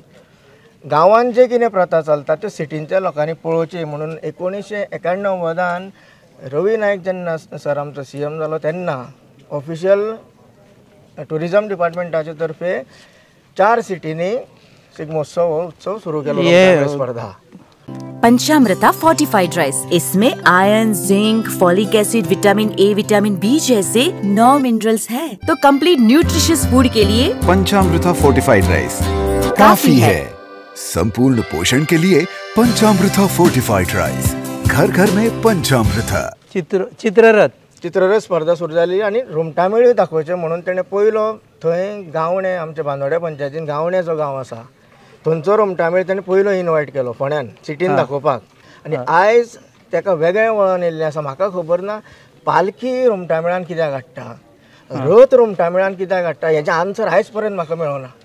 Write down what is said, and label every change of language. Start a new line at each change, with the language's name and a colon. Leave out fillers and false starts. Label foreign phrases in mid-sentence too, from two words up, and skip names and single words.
Konkani: गांवांत जे कितें प्रथा चलता त्यो सिटींच्या लोकांनी पळोवची म्हणून 1991 रवी नायक जेन्ना सर आमचो CM जालो तेन्ना
English: official tourism
Konkani: डिपार्टमेंटाचे तर्फे 4 सिटींनी शिगमोत्सव हो उत्सव सुरू केलो स्पर्धा.
Hindi: पंचामृता फोर्टिफाइड राइस, इसमें आयरन, जिंक,
English: folic acid,
Hindi: विटामिन A, विटामिन B जैसे 9 मिनरल्स हैं, तो
English: complete nutritious food
Hindi: के लिए पंचामृता फोर्टिफाइड राइस काफी है. संपूर्ण पोषण के लिए पंचामृता फोर्टिफाइड राइस, घर घर में पंचामृता.
Konkani: चित्ररथ स्पर्धा सुरू जाली आनी रोमटामेळ दाखोवचें म्हणून तेणें पयलो थंय गावणे आमच्या बांदोड्या पंचायतीन गावणे जो गांव आसा थंयचो रोमटामेळ ताणें पयलो इनवायट केलो फोंड्यान सिटीन दाखोवपाक. आनी आयज ताका वेगळें वळण येयल्लें आसा. म्हाका खबर ना पालखी रोमटामेळान कित्याक हाडटा, रथ रोमटामेळान कित्याक हाडटा हेजें आन्सर आयज पर्यंत म्हाका मेळोना.